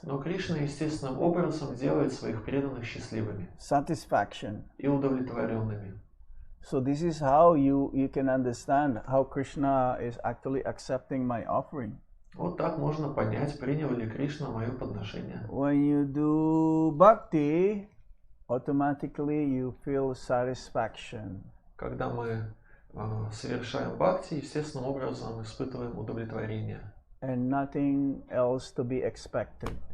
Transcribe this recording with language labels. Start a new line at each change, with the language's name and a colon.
Russian: Но Кришна естественным образом делает своих преданных счастливыми
English: satisfaction.
Russian: и удовлетворенными.
English: So this is how you can understand how Krishna is actually accepting my offering.
Russian: Вот так можно понять, принял ли Кришна мое подношение.
English: When you do bhakti, automatically you feel satisfaction.
Russian: Когда мы совершаем бхакти, естественным образом испытываем удовлетворение.
English: And nothing else to be expected.